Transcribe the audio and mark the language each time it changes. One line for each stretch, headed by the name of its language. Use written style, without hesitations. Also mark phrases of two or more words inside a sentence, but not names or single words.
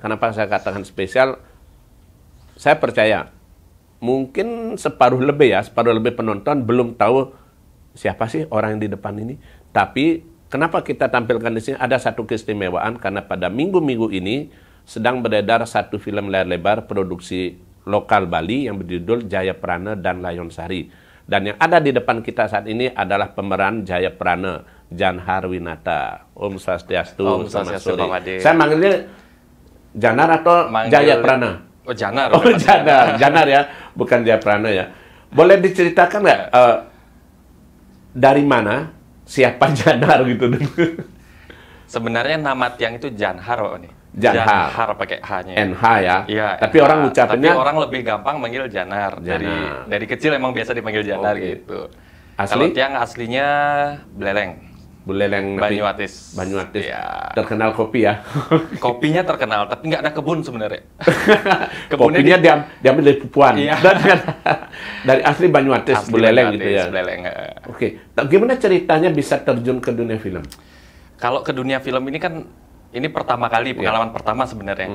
Indonesian: Kenapa saya katakan spesial? Saya percaya, mungkin separuh lebih penonton belum tahu siapa sih orang yang di depan ini. Tapi kenapa kita tampilkan di sini? Ada satu keistimewaan karena pada minggu-minggu ini sedang beredar satu film layar lebar produksi lokal Bali yang berjudul Jaya Prana dan Layon Sari. Dan yang ada di depan kita saat ini adalah pemeran Jaya Prana, Janhar Winata.
Balinese: Om Swastiastu. Om Swastiastu, Pak Made.
Indonesian: Saya manggilnya Janar atau Jaya Prana? Oh, Janar. Oh, Janar. Janar ya, bukan Jaya Prana ya. Boleh diceritakan nggak dari mana, siapa Janar gitu? Sebenarnya nama tiang itu Janhar, Pak nih. Janhar. Janhar pakai H-nya. NH ya. Iya. Tapi NH. orang ucapnya. Tapi orang lebih gampang manggil Janar. Janar. Dari kecil emang biasa dipanggil Janar gitu. Kalau Asli? tiang aslinya Beleleng. Buleleng Banyuatis. Banyuatis. Ya. Terkenal kopi ya. Kopinya terkenal, tapi nggak ada kebun sebenarnya. Kopinya diambil dari Pupuan. Iya. Dari asli Banyuatis, Asli Buleleng Banyuatis, gitu ya. Buleleng. Oke. Gimana ceritanya bisa terjun ke dunia film? Kalau ke dunia film ini kan, ini pertama kali, pengalaman pertama sebenarnya.